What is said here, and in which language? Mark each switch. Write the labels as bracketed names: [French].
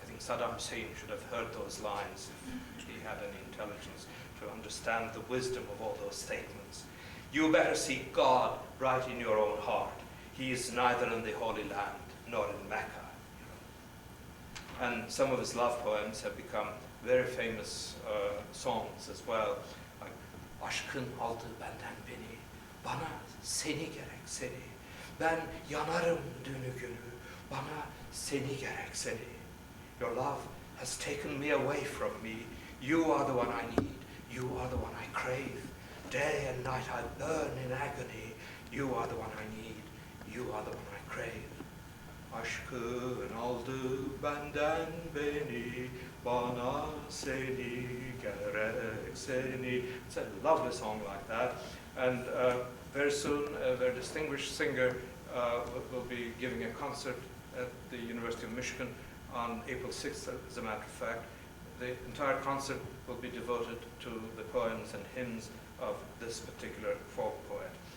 [English] I think Saddam Hussein should have heard those lines if he had any intelligence to understand the wisdom of all those statements. You better seek God right in your own heart. He is neither in the Holy Land nor in Mecca. And some of his love poems have become very famous songs as well, like [Turkish] Aşkın aldı benden beni, bana seni gerek seni, ben yanarım dünü günü, bana seni gerek seni. [English] Your love has taken me away from me. You are the one I need. You are the one I crave. Day and night I burn in agony. You are the one I need. You are the one I crave. [Turkish] Aşkın aldı benden beni, bana seni gerek seni. [English] It's a lovely song like that. And very soon, a very distinguished singer will be giving a concert at the University of Michigan on April 6th, as a matter of fact. The entire concert will be devoted to the poems and hymns of this particular folk poet.